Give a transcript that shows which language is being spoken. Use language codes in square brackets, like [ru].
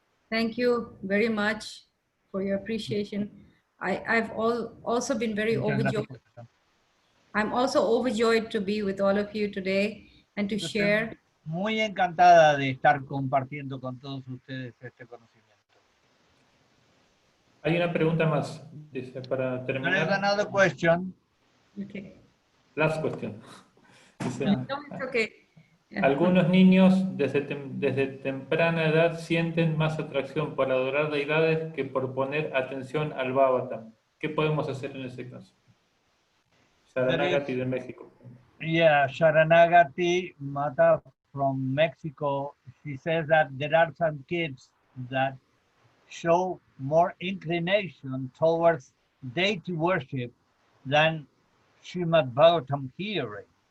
[en] thank you very much for your appreciation. I've also been very overjoyed. I'm also overjoyed to be with all of you today and to share. [es] Muy encantada de estar compartiendo con todos ustedes este conocimiento. Hay una pregunta más, dice, para terminar. [en] There is another question. Okay. Last question. [es] Dice, [en] No, it's okay. Yeah. [es] algunos niños desde temprana edad sienten más atracción por adorar deidades que por poner atención al Bhagavatam. ¿Qué podemos hacer en ese caso? Sharanagati de México. [en] Yeah, Sharanagati Mata from Mexico, she says that there are some kids that show more inclination towards deity worship than Srimad-bhagavatam hearing.